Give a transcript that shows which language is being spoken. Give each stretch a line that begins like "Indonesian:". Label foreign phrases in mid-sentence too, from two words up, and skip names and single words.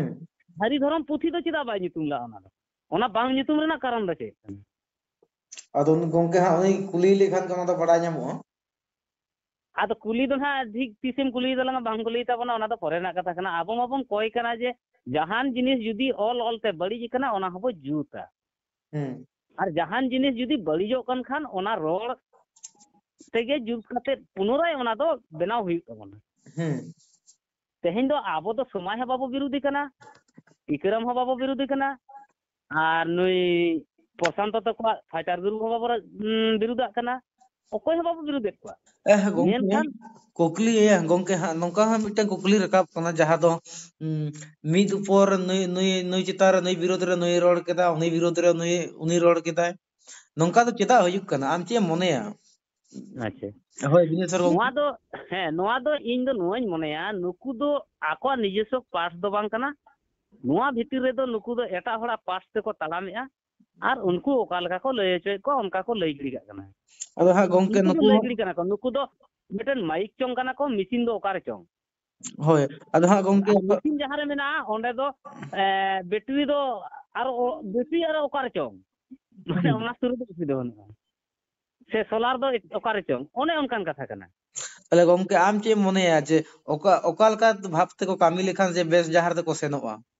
Santali: ᱥᱟᱹᱨᱤ ᱫᱷᱚᱨᱚᱢ ᱯᱩᱛᱷᱤ ᱫᱚ ᱪᱮᱫᱟᱜ ᱵᱟᱭ ᱧᱩᱛᱩᱢ ᱞᱟᱜᱼᱟ? ᱚᱱᱟ ᱵᱟᱝ ᱧᱩᱛᱩᱢ ᱨᱮᱱᱟᱜ ᱠᱟᱨᱚᱱ ᱫᱚ ᱪᱮᱫ ᱠᱟᱱᱟ? ᱟᱫᱚ ᱩᱱᱤ ᱜᱚᱝᱠᱮ ᱦᱟᱸᱜ ᱩᱱᱤ ᱠᱩᱞᱤ ᱞᱮᱠᱷᱟᱱ ᱜᱮ ᱚᱱᱟ ᱫᱚ ᱵᱟᱲᱟᱭ ᱧᱟᱢᱚᱜᱼᱟ᱾ ᱟᱫᱚ ᱠᱩᱞᱤ ᱫᱚ ᱱᱟᱜ ᱴᱷᱤᱠ ᱛᱤᱥᱮᱢ ᱠᱩᱞᱤᱭ ᱛᱟᱞᱟᱝᱟ, ᱵᱟᱝ ᱠᱩᱞᱤᱭ ᱛᱟᱵᱚᱱᱟ ᱚᱱᱟ ᱫᱚ ᱯᱚᱨᱮ ᱨᱮᱱᱟᱜ ᱠᱟᱛᱷᱟ ᱠᱟᱱᱟ᱾ ᱟᱵᱚ ᱢᱟᱵᱚᱱ ᱠᱚᱭ ᱠᱟᱱᱟ ᱡᱮ jahan jinis judi ol te badi kana ona hobo juta Hmm. ar jahan jinis judi balijok kan ona ror tege jut kate punorai ona do benaw huyuk tabona Hmm. teheny do abo do somay ha babo birudi kana ikeram ha babo birudi kana ar nui Prosanto to ko fighter guru ha babo birudak kana okoy ha babo birudet ko Gongke menkan kukli ya gongke ha nongka ha mitang kukli rakap kana jaha do mid upor nui chitar nui birod re nui rod keda uni birod re uni rod keda nongka do cheda huyuk kana am che moneya ache hoy binesar gongke noa do ᱤᱧ ᱫᱚ ᱱᱚᱣᱟᱧ ᱢᱚᱱᱮᱭᱟ ᱱᱩᱠᱩ ᱫᱚ ᱟᱠᱚᱣᱟᱜ ᱱᱤᱡᱮᱥᱥᱚ ᱯᱟᱥ ᱫᱚ ᱵᱟᱝ ᱠᱟᱱᱟ ᱱᱚᱣᱟ ᱵᱷᱤᱛᱤᱨ ᱨᱮᱫᱚ ᱱᱩᱠᱩ ᱫᱚ ᱮᱴᱟᱜ ᱦᱚᱲᱟᱜ ᱯᱟᱥ ᱛᱮᱠᱚ ᱛᱟᱲᱟᱢᱮᱜᱼᱟ ᱟᱨ ᱩᱱᱠᱩ ᱚᱠᱟ ᱞᱮᱠᱟ ᱠᱚ ᱞᱟᱹᱭ ᱦᱚᱪᱚᱭᱮᱫ ᱠᱚᱣᱟ ᱚᱱᱠᱟ ᱠᱚ ᱞᱟᱹᱭ ᱜᱤᱰᱤ ᱠᱟᱜ ᱠᱟᱱᱟ ado ha gongke ᱩᱱᱠᱩ ᱫᱚ nuku ᱞᱟᱹᱭ ᱜᱤᱰᱤ ᱠᱟᱱᱟ ᱠᱚ ᱱᱩᱠᱩ ᱫᱚ ᱢᱤᱫᱴᱮᱱ ᱢᱟᱭᱤᱠ ᱪᱚᱝ ᱠᱟᱱᱟ ᱠᱚ ᱢᱮᱥᱤᱱ ᱫᱚ ᱚᱠᱟᱨᱮ ᱪᱚᱝ hoy ado ha gongke ᱟᱨ ᱢᱮᱥᱤᱱ ᱡᱟᱦᱟᱸ ᱨᱮ ᱢᱮᱱᱟᱜᱼᱟ ᱚᱸᱰᱮ ᱫᱚ ᱵᱮᱴᱨᱤ ᱫᱚ ᱟᱨ ᱵᱮᱴᱨᱤ ᱟᱨ ᱚᱠᱟᱨᱮ ᱪᱚᱝ ᱢᱟᱱᱮ ᱚᱱᱟ ᱥᱩᱨ ᱨᱮ ᱵᱮᱴᱨᱤ ᱫᱚ ᱵᱟᱹᱱᱩᱜᱼᱟ ᱥᱮ ᱥᱳᱞᱟর ᱫᱚ ᱚᱠᱟᱨᱮ ᱪᱚᱝ ᱚᱱᱮ ᱚᱱᱠᱟᱱ ᱠᱟᱛᱷᱟ ᱠᱟᱱᱟ ᱛᱟᱦᱞᱮ ᱜᱚᱝᱠᱮ ᱟᱢ ᱪᱮᱫ ᱮᱢ ᱢᱚᱱᱮᱭᱟ ᱡᱮ ᱚᱠᱟ ᱞᱮᱠᱟ ᱵᱷᱟᱵ ᱛᱮᱠᱚ ᱠᱟᱹᱢᱤ ᱞᱮᱠᱷᱟᱱ ᱡᱮ ᱵᱮᱥ ᱰᱟᱦᱟᱨ ᱛᱮᱠᱚ ᱥᱮᱱᱚᱜᱼᱟ